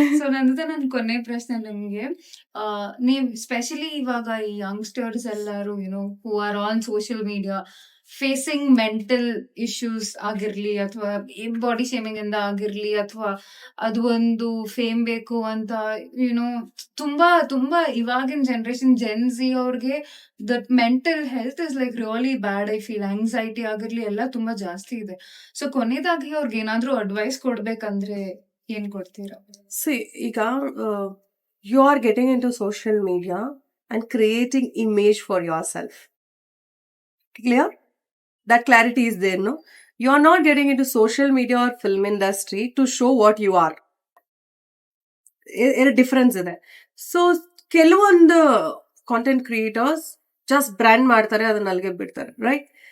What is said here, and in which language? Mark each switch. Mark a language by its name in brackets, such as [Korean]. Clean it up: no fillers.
[Kannada] So ನನ್ನ ಕೊನೆ ಪ್ರಶ್ನೆ ನಿಮ್ಗೆ, ನೀವ್ ಸ್ಪೆಷಲಿ ಇವಾಗ ಈ ಯಂಗ್ಸ್ಟರ್ಸ್ ಎಲ್ಲಾರು [English] who are on social media facing mental issues [Kannada] ಆಗಿರ್ಲಿ, ಅಥವಾ ಬಾಡಿ ಶೇಮಿಂಗ್ ಇಂದ ಆಗಿರ್ಲಿ, ಅಥವಾ ಅದು ಒಂದು ಫೇಮ್ ಬೇಕು ಅಂತ ತುಂಬಾ ತುಂಬಾ ಇವಾಗಿನ ಜನರೇಷನ್ ಜೆನ್ಸಿ ಅವ್ರಿಗೆ [English] That mental health is like really bad. I feel [Kannada] anxiety ಆಗಿರ್ಲಿ ಎಲ್ಲ ತುಂಬಾ ಜಾಸ್ತಿ ಇದೆ. ಸೊ ಕೊನೆದಾಗಿ ಅವ್ರಿಗೆ ಏನಾದ್ರೂ ಅಡ್ವೈಸ್ ಕೊಡ್ಬೇಕಂದ್ರೆ ಏನ್ ಕೊಡ್ತೀರಾ? [English] ಈಗ you are getting into social media and creating image for yourself. Clear? That clarity is there, no? You are not getting into social media or film industry to show what you are. [Kannada] Difference ಇದೆ. So ಕೆಲವೊಂದು content creators just brand ಮಾಡ್ತಾರೆ, ಅದನ್ನ ಅಲ್ಲಿಗೆ ಬಿಡ್ತಾರೆ, right?